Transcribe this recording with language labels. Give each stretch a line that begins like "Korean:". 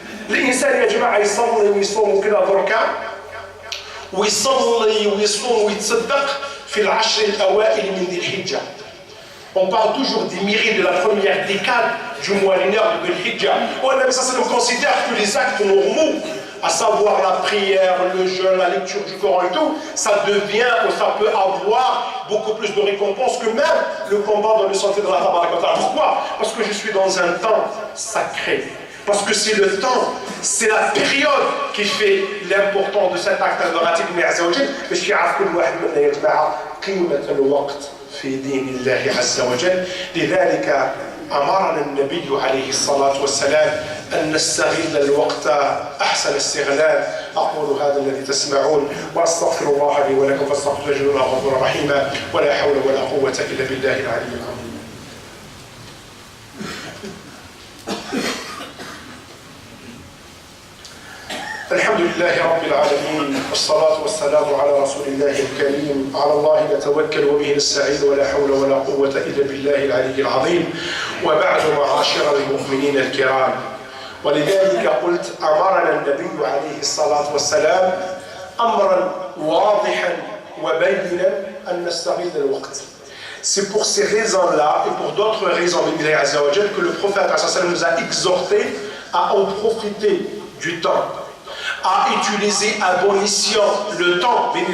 Arabic: الإنسان يا جماعة يصلي ويصوم كذا بركة ويصلي ويصوم ويتصدق في العشر الأوائل من ذي الحجة.
French: On parle toujours des mérites de la première décade du mois lunaire de Dhul Hijjah. On considère que les actes normaux, à savoir la prière, le jeûne, la lecture du Coran et tout, ça devient ou ça peut avoir beaucoup plus de récompenses que même le combat dans le sentier de la Tabaraka wa Ta'ala. Pourquoi? Parce que je suis dans un temps sacré. Parce que c'est le temps, c'est la période qui fait l'importance de cet acte adoratif de Allah Azza wa Jal.
Arabic: باش يعرف كل واحد منا يا جماعة قيمة الوقت في دين الله عز وجل. لذلك أمرنا النبي عليه الصلاة والسلام أن نستغل الوقت أحسن استغلال. أقول هذا الذي تسمعون وأستغفر الله لي ولكم فاستغفروه إنه هو الغفور الرحيم ولا حول ولا قوة إلا بالله العلي العظيم. الحمد لله رب العالمين والصلاة والسلام على رسول الله الكريم. على الله نتوكل وبه نستعين ولا حول ولا قوة إلا بالله العلي العظيم. وبعد معاشر المؤمنين الكرام، ولذلك قلت أمرنا النبي عليه الصلاة والسلام أمرا واضحا وبينا أن نستغل الوقت.
French: C'est pour ces raisons-là et pour d'autres raisons que le prophète nous a exhorté à en profiter du temps, à utiliser à bon escient le temps.